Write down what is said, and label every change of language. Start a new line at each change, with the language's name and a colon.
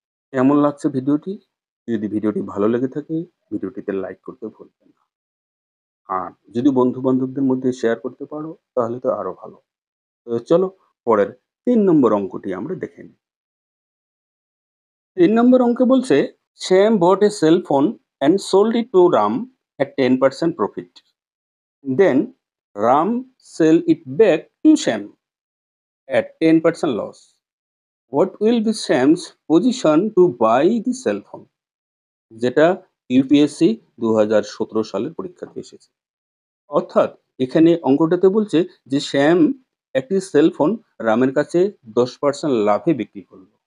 Bangla: কেমন লাগছে ভিডিওটি? যদি ভিডিওটি ভালো লেগে থাকে, ভিডিওটিতে লাইক করতে ভুলবেন না। আর যদি বন্ধু-বান্ধবদের মধ্যে শেয়ার করতে পারো, তাহলে তো আরো ভালো। তো চলো পরের ৩ নম্বর অঙ্কটি আমরা দেখে নিই। ৩ নম্বর অঙ্কে বলছে,
English: Shyam bought a cell phone and sold it to Ram at 10% profit. Then Ram sell it back to Shyam at 10% loss. What will be Shyam's position to buy the cell phone?
Bangla: যেটা ইউপিএসসি ২০১৭ সালের পরীক্ষাতে এসেছে। অর্থাৎ এখানে অঙ্কটাতে বলছে যে শ্যাম একটি cell phone রামের কাছে 10% লাভে বিক্রি করল।